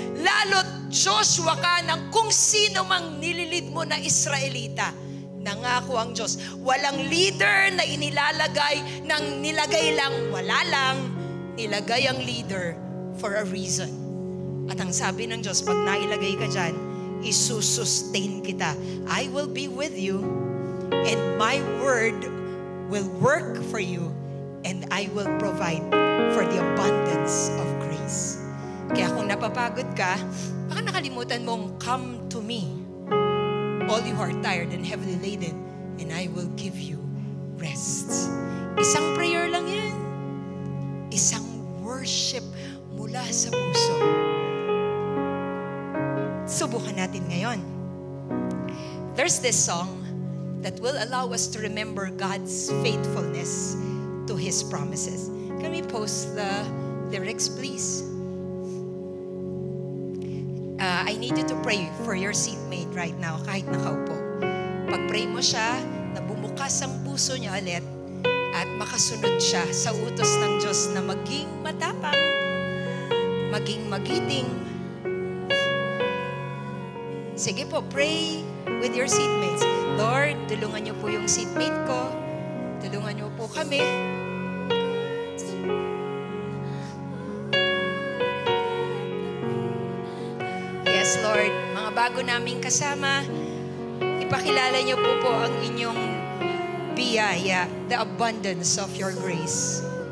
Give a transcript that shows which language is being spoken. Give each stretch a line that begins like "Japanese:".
Filipino: Lalo't Joshua ka ng kung sino mang nililid mo na Israelita. Nangako ang Diyos. Walang leader na inilalagay ng nilagay lang. Wala lang. Nilagay ang leader
English: for a reason.
Filipino: At ang sabi ng Diyos, pag nailagay ka dyan, isusustain kita.
English: I will be with you and my word will work for you and I will provide for the abundance of grace.
Filipino: Kaya kung napapagod ka, baka nakalimutan mong
English: come to me, all you are tired and heavily laden, and I will give you rest.
Filipino: Isang prayer lang yan. Isang worship mula sa puso. Subukan natin ngayon.
English: There's this song that will allow us to remember God's faithfulness to His promises. Can we post the lyrics, please? I need you to pray for your seatmate right now,
Filipino: kahit nakaupo. Pag-pray mo siya, na bumukas ang puso niya ulit at makasunod siya sa utos ng Diyos na maging matapang, maging magiting. Sige po,
English: pray with your seatmates.
Filipino: Lord, tulungan niyo po yung seatmate ko. Tulungan niyo po kami. Yes, Lord. Mga bago naming kasama, ipakilala niyo po ang inyong biyaya,
English: the abundance of your grace.